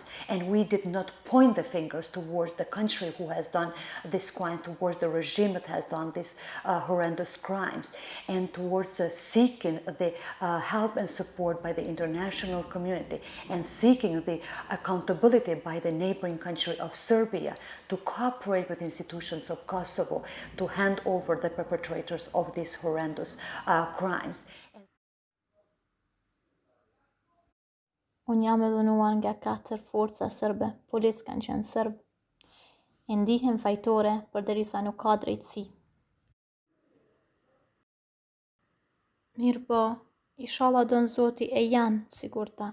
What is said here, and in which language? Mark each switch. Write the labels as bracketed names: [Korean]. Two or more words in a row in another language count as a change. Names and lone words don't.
[English] And we did not point the fingers towards the country who has done this crime, towards the regime that has done these horrendous crimes, and towards seeking the help and support by the international community, and seeking the accountability by the neighboring country of Serbia to cooperate with institutions of Kosovo to hand over the perpetrators of these horrendous crimes. [Albanian] Unë jam e dhunuar nga 4 forca sërbe, polic kanë qenë sërb. E ndihem fajtore përderisa nuk ka drejtësi. Mirë po, inshallah don Zoti e janë sigurta.